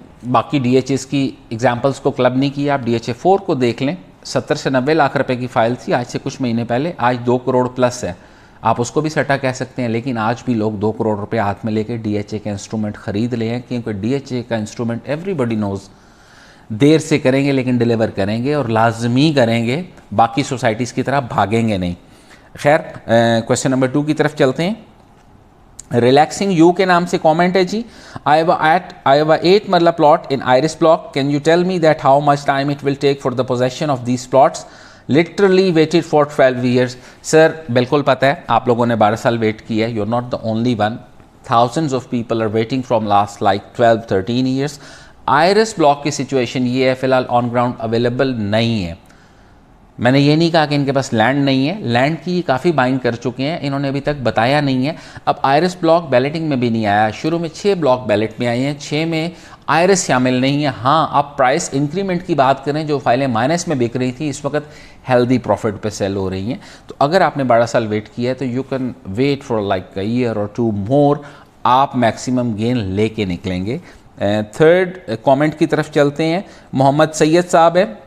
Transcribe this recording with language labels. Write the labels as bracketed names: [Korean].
[Urdu] باقی D H S کی examples کو کلب نہیں کیا۔ آپ ڈی ایچ اے 4 کو دیکھ لیں، 70 سے 90 لاکھ روپے کی فائل تھی آج سے کچھ مہینے پہلے، آج 2 کروڑ پلس ہے۔ آپ اس کو بھی سٹا کہہ سکتے ہیں، لیکن آج بھی لوگ 2 کروڑ روپے ہاتھ میں لے کے ڈی ایچ اے کا انسٹرومنٹ خرید لے ہیں، کیونکہ ڈی ایچ اے کا انسٹرومنٹ [English] everybody knows [Urdu] دیر سے کریں گے لیکن ڈیلیور کریں گے، اور لازمی کریں گے، باقی سوسائٹیز کی طرح بھاگیں گے نہیں۔ خیر کویسچن نمبر 2 کی طرف چلتے ہیں۔ ریلیکسنگ یو کے نام سے کامنٹ ہے جی، [English] I have a 8 marla plot in Iris block. Can you tell me that how much time it will take for the possession of these plots? Literally waited for 12 years. [Urdu] سر بالکل پتہ ہے آپ لوگوں نے 12 سال ویٹ کیا ہے، [English] you're not the only one. Thousands of people are waiting from last like 12-13 years. [Urdu] Iris block کی سچویشن یہ ہے، فی الحال آن گراؤنڈ اویلیبل نہیں ہے۔ میں نے یہ نہیں کہا کہ ان کے پاس لینڈ نہیں ہے، لینڈ کی کافی بائنگ کر چکے ہیں، انہوں نے ابھی تک بتایا نہیں ہے۔ اب آئرس بلاک بیلٹنگ میں بھی نہیں آیا، شروع میں 6 بلاک بیلٹ میں آئے ہیں، 6 میں آئرس شامل نہیں ہے۔ ہاں آپ پرائس انکریمنٹ کی بات کریں، جو فائلیں مائنس میں بک رہی تھی اس وقت ہیلدی پروفٹ پہ سیل ہو رہی ہیں۔ تو اگر آپ نے 12 سال ویٹ کیا ہے تو [English] you can wait for like a year اور 2 more, [Urdu] آپ میکسیمم گین لے کے نکلیں گے۔ تھرڈ کامنٹ کی طرف چلتے ہیں، محمد سید صاحب ہے۔